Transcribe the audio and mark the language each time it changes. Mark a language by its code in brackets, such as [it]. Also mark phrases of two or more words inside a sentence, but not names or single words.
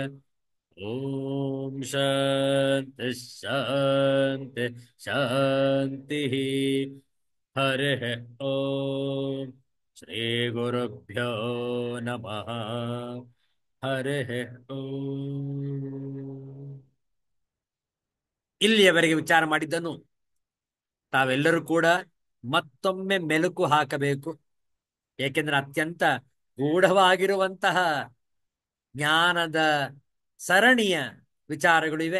[sa] ಓಂ ಶಾಂತಿ ಶಾಂತಿ ಶಾಂತಿ. ಹರಿ ಓಂ. ಶ್ರೀ ಗುರುಭ್ಯೋ ನಮಃ. ಹರಿ ಓಂ. [kn] ಇಲ್ಲಿಯವರೆಗೆ ವಿಚಾರ ಮಾಡಿದ್ದನ್ನು ತಾವೆಲ್ಲರೂ ಕೂಡ ಮತ್ತೊಮ್ಮೆ ಮೆಲುಕು ಹಾಕಬೇಕು. ಏಕೆಂದ್ರೆ ಅತ್ಯಂತ ಗೂಢವಾಗಿರುವಂತಹ ಜ್ಞಾನದ ಸರಣಿಯ ವಿಚಾರಗಳು ಇವೆ.